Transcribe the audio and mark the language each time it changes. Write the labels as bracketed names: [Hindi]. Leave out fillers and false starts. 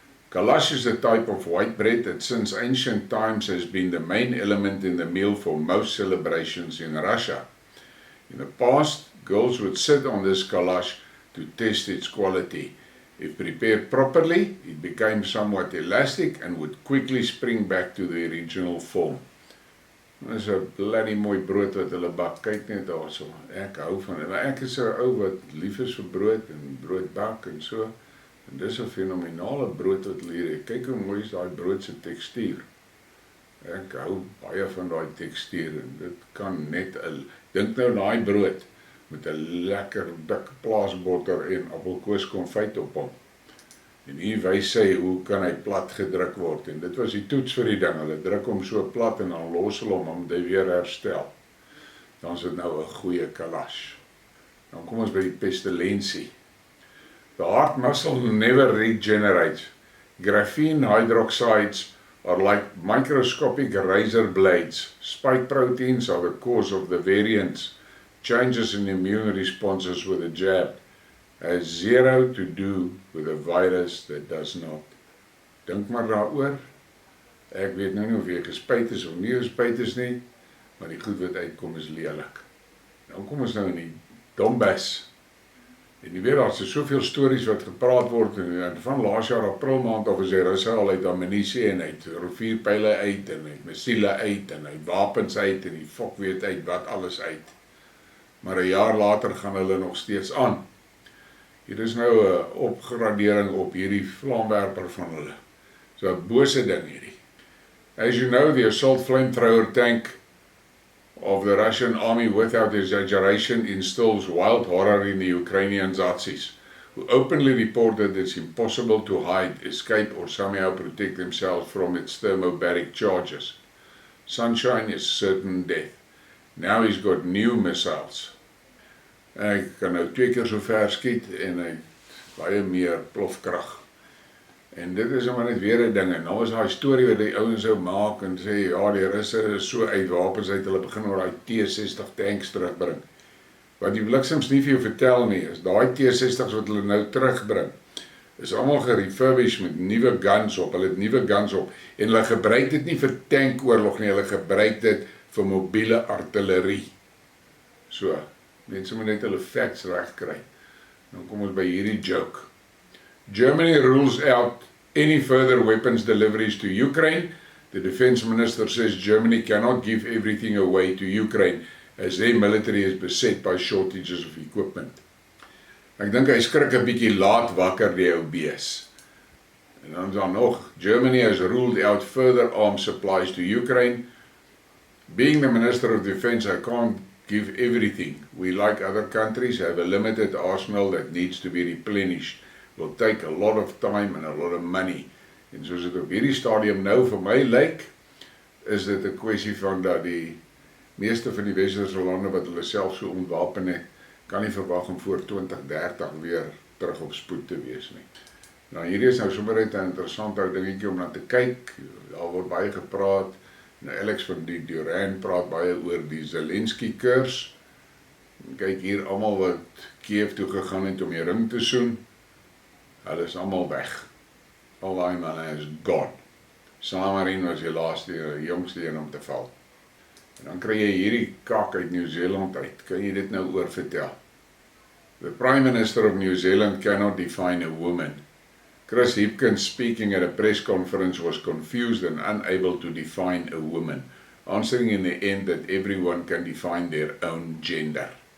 [English] Kalash is a type of white bread that since ancient times has been the main element in the meal for most celebrations in Russia. In the past, girls would sit on this kalash to test its quality. If prepared properly, it became somewhat elastic and would quickly spring back to the original form. [Afrikaans] Dit is 'n bloody mooi brood wat hulle bak. Kyk net daarso. Ek hou van dit. Ek is 'n ou wat lief is vir brood en brood bak en so. En dis 'n fenominale brood wat hulle hier het. Kyk hoe mooi is daai brood se tekstuur. Ek hou baie van daai tekstuur en dit kan net dink nou daai brood met 'n lekker dik plaasbotter en appelkoeskonfyt op hom. En hier wys sy hoe kan hy plat gedruk word. En dit was die toets vir die ding. Hulle druk hom so plat en dan los hulle hom om dit weer herstel. Dan is dit nou 'n goeie kalash. Dan kom ons by die pestilensie. [English] The heart muscle never regenerates. Graphene hydroxides are like microscopic razor blades. Spike proteins are the cause of the variants. Changes in immune responses with a jab has zero to do with a virus that does not. [Afrikaans] Dink maar daaroor. Ek weet nou nie of jy gespyt is of nie gespyt is nie, maar die goed wat uitkom is lelik. Nou kom ons nou in die Donbass. En jy weet, daar is soveel stories wat gepraat word, en van laas jaar April maand af is die Russe al uit ammunisie en uit rivierpyle uit, en uit missiele uit, en uit wapens uit, en die fok weet uit wat alles uit. Maar 'n jaar later gaan hulle nog steeds aan. Hier is nou 'n opgradering op hierdie vlaamwerper van hulle. So 'n bose ding hierdie. [English] As you know, the assault flamethrower tank of the Russian army, without exaggeration, instills wild horror in the Ukrainian Nazis, who openly report that it's impossible to hide, escape, or somehow protect themselves from its thermobaric charges. Sunshine is certain death. Now he's got new missiles. [Afrikaans] Hy kan nou 2 keer so ver skiet en hy baie meer plofkrag. En dit is maar net weer 'n ding. En nou is daai storie wat die ouens sou maak en sê ja, die Russe is so uit wapens uit, hulle begin oor daai T60 tanks terugbring. Wat die bliksems nie vir jou vertel nie, is daai T60's wat hulle nou terugbring, is almal gerefurbished met nuwe guns op. Hulle het nuwe guns op en hulle gebruik dit nie vir tankoorlog nie, hulle gebruik dit vir mobiele artillerie. So, mense moet net hulle facts reg kry. Dan kom ons by hierdie joke. [English] Germany rules out any further weapons deliveries to Ukraine. The defense minister says Germany cannot give everything away to Ukraine as their military is beset by shortages of equipment. [Afrikaans] Ek dink hy skrik 'n bietjie laat wakker die ou bees. En dan nog, [English] Germany has ruled out further arms supplies to Ukraine Being the Minister of Defence, I can't give everything. We, like other countries, have a limited arsenal that needs to be replenished. Will take a lot of time and a lot of money. [Afrikaans] En soos dit op hierdie stadium nou vir my lyk, is dit 'n kwessie van dat die meeste van die westerse lande wat hulle self so ontwapen het, kan nie verwag om voor 2030 weer terug op spoed te wees nie. Nou hierdie is nou sommer net 'n interessante ou dingetjie om na te kyk. Daar word baie gepraat. Nou Alex van die Duran praat baie oor die Zelensky-kurs. Kyk hier, almal wat Kiev toe gegaan het om die ring te soen, hulle is almal weg. Al daai manne is gone. Samarin was die laaste, jongste een om te val. En dan kry jy hierdie kak uit Nieu-Seeland uit. Kan jy dit nou oor vertel? [English] The Prime Minister of New Zealand cannot define a woman. Chris Hipkins, speaking at a press conference, was confused and unable to define a woman, answering in the end that everyone can define their own gender.